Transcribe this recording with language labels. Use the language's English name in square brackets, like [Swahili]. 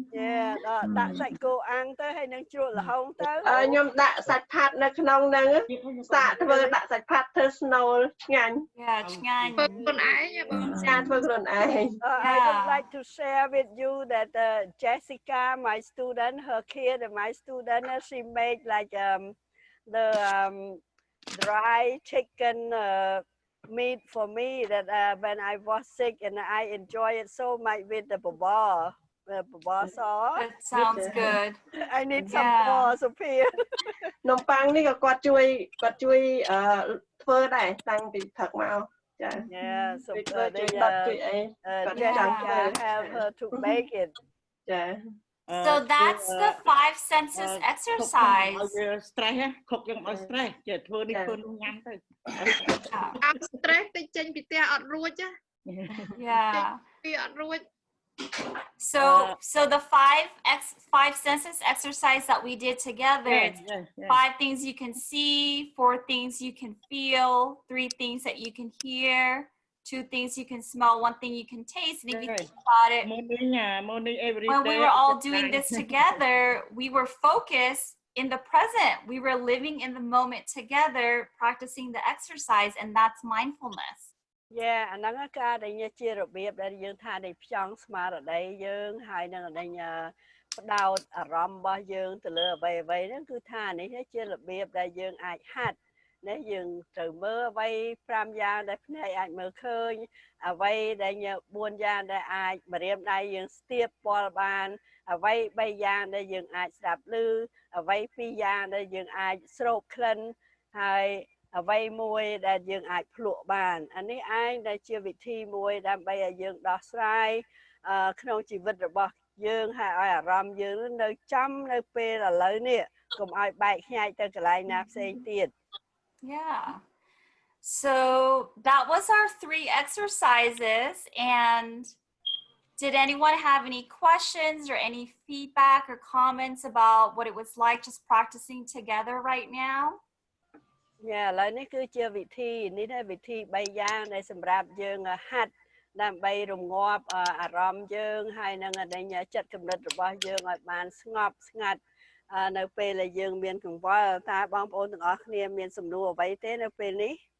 [Khmer] Yeah ដាក់សាច់គោអាំងទៅហើយនឹងជ្រក់ល្ហុងទៅ ខ្ញុំដាក់សាច់ផាត់នៅក្នុងហ្នឹងសាកធ្វើដាក់សាច់ផាត់ធ្វើ snow ឆ្ងាញ់ Yeah ឆ្ងាញ់ ធ្វើខ្លួនឯងចាធ្វើខ្លួនឯង [English] I would like to share with you that Jessica, my student, her kid and my student, she made like the dry chicken meat for me that when I was sick and I enjoy it so much with the baba sauce. That sounds good. I need some more, Sophia. [Khmer] នំប៉័ងនេះក៏គាត់ជួយធ្វើដែរតាំងពីព្រឹកមកចា [English] Yeah, so Jessica have her to make it. [Khmer] ចា [English] So that's the 5 senses exercise. [Khmer] Stress ខុកយើងឲ្យ stress ចេះធ្វើនេះធ្វើនោះញ៉ាំទៅ អត់ stress ទៅចេញពីផ្ទះអត់រួច [English] Yeah [Khmer] ពីអត់រួច [English] So the 5 senses exercise that we did together, it's 5 things you can see, 4 things you can feel, 3 things that you can hear, 2 things you can smell, 1 thing you can taste. And if you think about it, when we were all doing this together, we were focused in the present. We were living in the moment together, practicing the exercise, and that's mindfulness. [Khmer] Yeah, អាហ្នឹងការដែលជារបៀបដែលយើងថានៃផ្ចង់ស្មារតីយើងហើយនឹងផ្ដោតអារម្មណ៍របស់យើងទៅលើអ្វីហ្នឹងគឺថានេះជារបៀបដែលយើងអាចហាត់ណាយើងត្រូវមើលអ្វី5យ៉ាងដែលភ្នែកអាចមើលឃើញអ្វីដែល4យ៉ាងដែលអាចម្រាមដៃយើងស្ទាបពាល់បានអ្វី3យ៉ាងដែលយើងអាចស្ដាប់ឮអ្វី2យ៉ាងដែលយើងអាចស្រោបក្លិនហើយ អ្វីមួយដែលយើងអាចភ្លក់បានអានេះឯងដែលជាវិធីមួយដើម្បីឲ្យយើងដោះស្រាយក្នុងជីវិតរបស់យើងហើយឲ្យអារម្មណ៍យើងនៅចំនៅពេលឥឡូវនេះកុំឲ្យបែកខ្ញែកទៅកន្លែងណាផ្សេងទៀត [English] Yeah. So that was our 3 exercises, and did anyone have any questions or any feedback or comments about what it was like just practicing together right now? [Khmer] ឥឡូវនេះគឺជាវិធីនេះដែរវិធី3យ៉ាងដែលសម្រាប់យើងហាត់ដើម្បីរងាប់អារម្មណ៍យើងហើយនឹងចិត្តគំនិតរបស់យើងឲ្យបានស្ងប់ស្ងាត់នៅពេលដែលយើងមានកង្វល់តើបងប្អូនទាំងអស់គ្នាមានសំណួរអ្វីទេនៅពេលនេះ